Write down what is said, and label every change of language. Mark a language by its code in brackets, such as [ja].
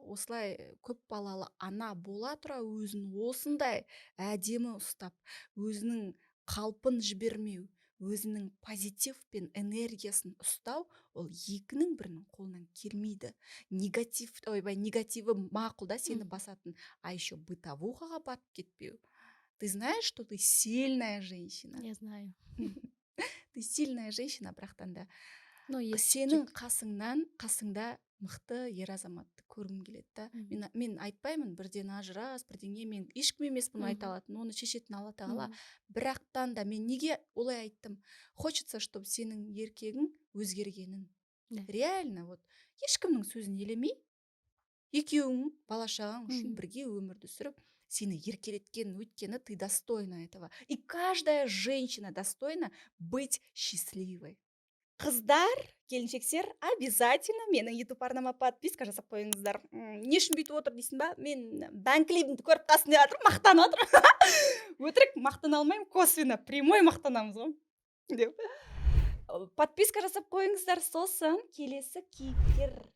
[kk] Осылай көп балалы ана бола тұра өзін осындай әдемі ұстап, өзінің қалпын жібермеу, өзінің позитив пен энергиясын ұстау, ол екінің бірінің қолынан келмейді. Негативі мақұл да сені басатын, [ru] а еще [kk] бытовухаға батып кетпеу. [ru] Ты знаешь, что ты сильная женщина? Я знаю. Ты сильная женщина, [kk] бірақтан да. Сенің қасыңда мықты ер азаматты көргім келеді да. Мен айтпаймын, бірден ажырас, бірдеңе, мен ешкім емеспін айта алатын, оны шешетін Алла тағала. Бірақтан да мен неге олай айттым? [ru] Хочется, чтобы [kk] сенің еркегің өзгергенін. Реально, ешкімнің сөзін елемей, екеуің бала шағаң үшін бірге өмірді сүріп, сені еркелеткен, өйткені [ru] ты достойна этого. И каждая женщина достойна быть счастливой. [kk] Қыздар, келіншектер, обязательно менің YouTube арнама подписка жасап қойыңыздар. Не үшін бүйтіп отыр дейсің ба? Мен бәнклибімді көріп тасын деп жатыр, мақтанып отыр. Өтірік мақтана алмаймын, косвенно, прямой мақтанамыз ғой. Подписка жасап қойыңыздар, сосын келесі кейіпкер.